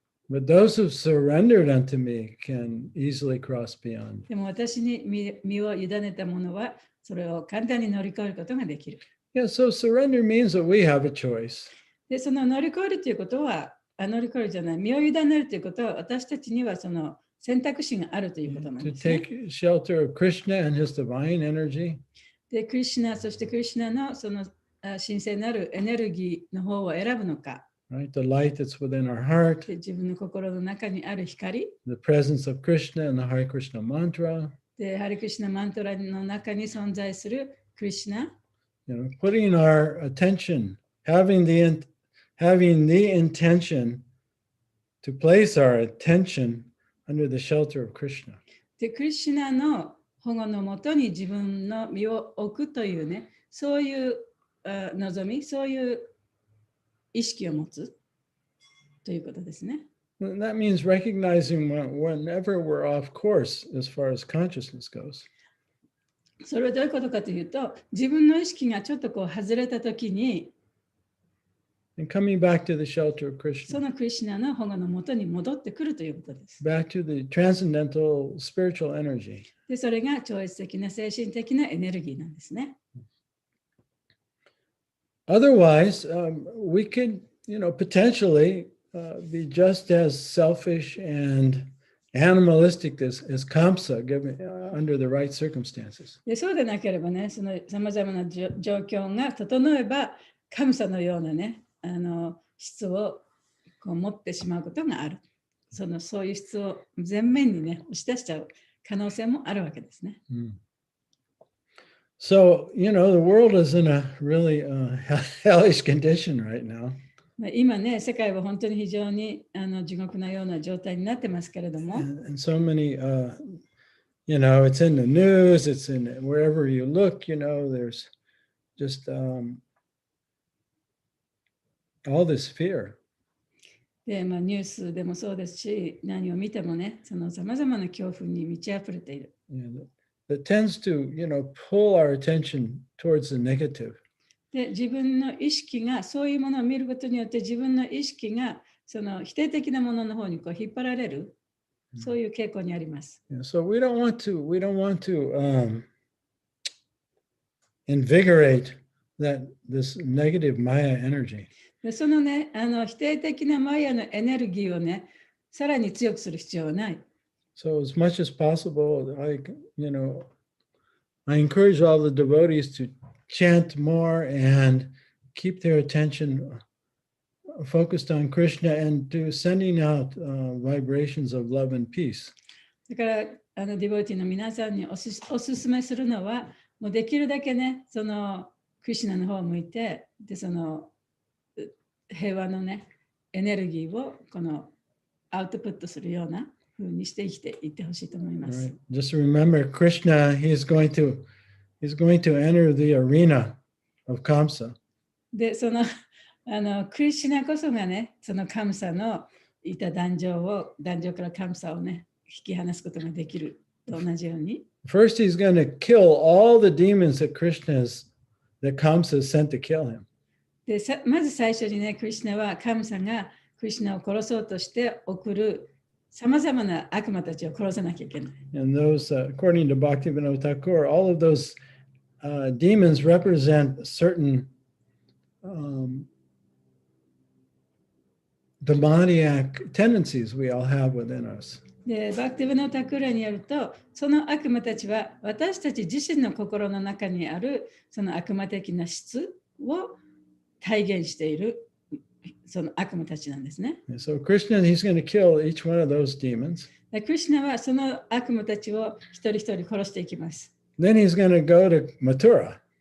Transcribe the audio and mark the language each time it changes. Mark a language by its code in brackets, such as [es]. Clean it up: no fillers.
[en] But those who've surrendered unto me can easily cross beyond. [ja] でも私に身を委ねた者はそれを簡単に乗り越えることができる。 [en] Yeah, so surrender means that we have a choice. [ja] で、その乗り越えるということは、乗り越えるじゃない、身を委ねるということは、私たちにはその選択肢があるということなん [en] To [ja] ですね。 [en] take shelter of Krishna and his divine energy, [ja] で、クリシュナ、そしてクリシュナのその神聖なるエネルギーの方を選ぶのか、 [en] right? The light that's within our heart, [ja] で自分の心の中にある光、 [en] the presence of Krishna and the Hare Krishna mantra, [ja] で、ハリクリシュナマントラの中に存在するクリシュナ、 [en] putting our attention, having the intention to place our attention under the shelter of Krishna. [ja] で、クリシュナの保護のもとに自分の身を置くというね、そういう望み、そういう意識を持つということですね。 [en] And that means recognizing whenever we're off course as far as consciousness goes. [ja] それはどういうことかというと、自分の意識がちょっとこう外れたときに、 [en] And coming back to the shelter of [ja] そ [en] Krishna, [ja] のクリシュナの保護のもとに戻ってくるということです。 [en] back to the transcendental spiritual energy. [ja] で、それが超越的な精神的なエネルギーなんですね。 [en] Otherwise, we could, potentially be just as selfish and animalistic as Kamsa, under the right circumstances. [ja] で、そうでなければね、そのさまざまな状況が整えば、神様のようなね、質をこう持ってしまうことがある。そういう質を前面にね、押し出しちゃう可能性もあるわけですね。 [en] So, the world is in a really hellish condition right now. [ja] 今ね、世界は本当に非常に地獄のような状態になってますけれども、 [en] And so many, it's in the news, it's in wherever you look, there's just all this fear. [ja] でニュースでもそうですし、何を見てもね、そのさまざまな恐怖に満ち溢れている。 [en] That tends to, pull our attention towards the negative. [ja] で、自分の意識がそういうものを見ることによって自分の意識がその否定的なものの方にこう引っ張られる、そういう傾向にあります。 [en] So we don't want to invigorate this negative Maya energy. [ja] でそのね、否定的なマヤのエネルギーをね、さらに強くする必要はない。 [en] So as much as possible, I encourage all the devotees to chant more and keep their attention focused on Krishna and to sending out vibrations of love and peace. [ja] だからディボティの皆さんにおすすめするのは、もうできるだけね、そのクリシュナの方を向いて、でその平和のね、エネルギーをこのアウトプットするような風にして生きていってほしいと思います。 [en] Right. Just remember, Krishna, he's going to enter the arena of Kamsa. [ja] で、そのクリシュナこそがね、そのカムサのいた壇上からカムサをね、引き離すことができると同じように。 [en] First, he's going to kill all the demons that Kamsa has sent to kill him. [ja] でまず最初にね、クリシュナはカムサがクリシュナを殺そうとして送るさまざまな悪魔たちを殺さなきゃいけない。 [en] And those, according to Bhaktivinoda Thakur, all of those demons represent certain demoniac tendencies we all have within us. [ja] で、バクティブのタクラによると、その悪魔たちは私たち自身の心の中にあるその悪魔的な質を体現しているその悪魔たちなんですね。 [en] So Krishna, he's going to kill each one of those demons. [ja] クリシュナはその悪魔たちを一人一人殺していきます。 [en] Then he's going to go to Mathura.